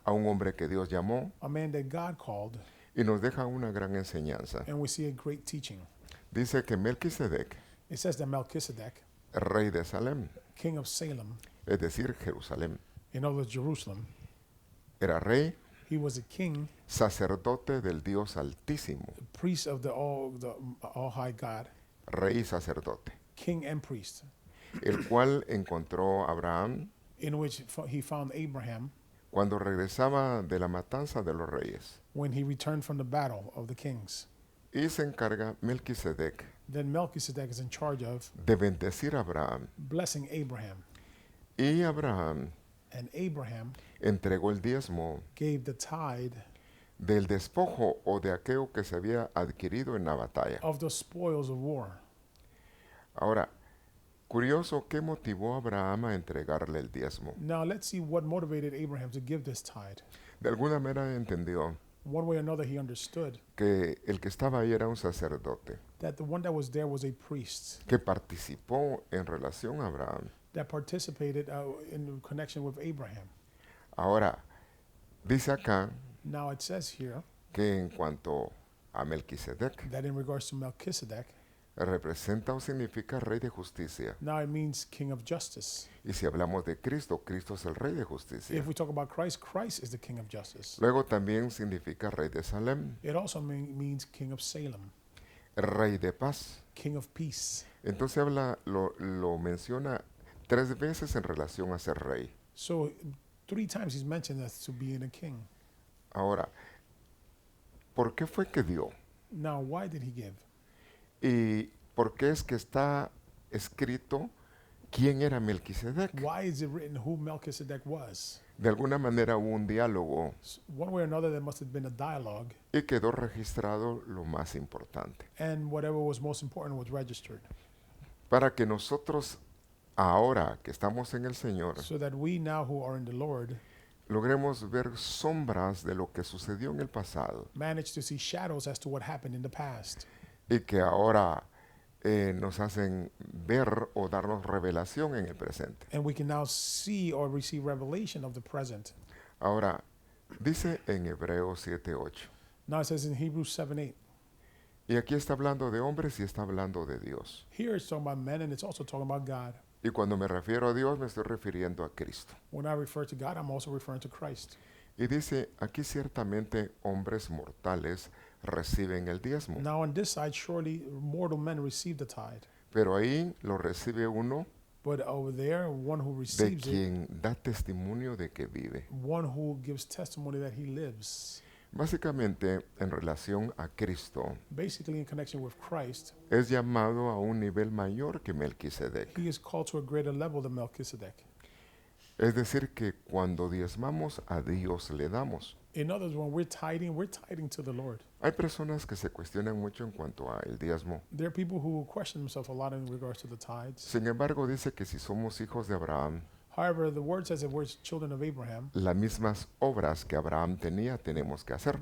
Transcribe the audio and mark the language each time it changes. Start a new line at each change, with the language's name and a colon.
Spanish: a un hombre que Dios llamó,
English: a man that God called,
Spanish: y nos deja una gran enseñanza.
English: and we see a great teaching.
Spanish: Dice que Melquisedec,
English: It says that Melchizedek,
Spanish: rey de Salem,
English: king of Salem,
Spanish: es decir, Jerusalén,
English: in other words, Jerusalem,
Spanish: era rey,
English: he was a king,
Spanish: sacerdote del Dios Altísimo,
English: priest of the all high God,
Spanish: rey y sacerdote,
English: king and priest,
Spanish: el cual encontró a Abraham
English: in which he found Abraham
Spanish: cuando regresaba de la matanza de los reyes.
English: when he returned from the battle of the kings.
Spanish: Y se encarga Melquisedec
English: Then Melchizedek is in charge of
Spanish: de bendecir a Abraham.
English: blessing Abraham.
Spanish: Y Abraham
English: And Abraham
Spanish: entregó el diezmo
English: gave the tithe
Spanish: del despojo o de aquello que se había adquirido en la batalla.
English: of the spoils of war.
Spanish: Ahora, curioso, ¿qué motivó a Abraham a entregarle el diezmo?
English: Now let's see what motivated Abraham to give this tithe.
Spanish: De alguna manera entendió
English: One way or another, he understood
Spanish: que el que estaba ahí era un sacerdote
English: that the one that was there was a priest
Spanish: que participó en relación a Abraham.
English: that participated in connection with Abraham.
Spanish: Ahora, dice acá
English: Now it says here
Spanish: que en cuanto a Melquisedec,
English: that in regards to Melchizedek,
Spanish: representa o significa rey de justicia.
English: now it means king of justice.
Spanish: Y si hablamos de Cristo, Cristo es el rey de justicia.
English: If we talk about Christ, Christ is the king of justice.
Spanish: Luego también significa rey de Salem,
English: It also means king of Salem,
Spanish: rey de paz.
English: king of peace.
Spanish: Entonces lo menciona 3 veces en relación a ser rey.
English: So 3 times he's mentioned as to being a king.
Spanish: Ahora, ¿por qué fue que dio?
English: Now, why did he give?
Spanish: ¿Y por qué es que está escrito quién era Melquisedec?
English: Why is it written who Melchizedek was?
Spanish: De alguna manera hubo un diálogo
English: One way or another, there must have been a dialogue,
Spanish: y quedó registrado lo más importante.
English: and whatever was most important was registered.
Spanish: para que nosotros, ahora que estamos en el Señor,
English: so that we now who are in the Lord
Spanish: logremos ver sombras de lo que sucedió en el pasado
English: manage to see shadows as to what happened in the past.
Spanish: y que ahora nos hacen ver o darnos revelación en el presente.
English: And we can now see or receive revelation of the present.
Spanish: Ahora, dice en Hebreos 7:8,
English: Now it says in Hebrews 7:8.
Spanish: y aquí está hablando de hombres y está hablando de Dios.
English: Here it's talking about men and it's also talking about God.
Spanish: Y cuando me refiero a Dios me estoy refiriendo a Cristo.
English: When I refer to God, I'm also referring to Christ.
Spanish: Y dice, aquí ciertamente hombres mortales reciben el diezmo,
English: Now on this side, surely mortal men receive the tithe.
Spanish: pero ahí lo recibe uno
English: But over there, one who
Spanish: de
English: receives it,
Spanish: quien da testimonio de que vive.
English: one who gives testimony that he lives.
Spanish: Básicamente, en relación a Cristo,
English: Basically, in connection with Christ,
Spanish: es llamado a un nivel mayor que Melquisedec.
English: he is called to a greater level than Melchizedek.
Spanish: Es decir, que cuando diezmamos a Dios le damos.
English: In others, when we're tithing to the Lord.
Spanish: Hay personas que se cuestionan mucho en cuanto a el diezmo.
English: There are people who question themselves a lot in regards to the tithes.
Spanish: Sin embargo, dice que si somos hijos de Abraham,
English: However, the word says if we're children of Abraham,
Spanish: las mismas obras que Abraham tenía tenemos que hacer.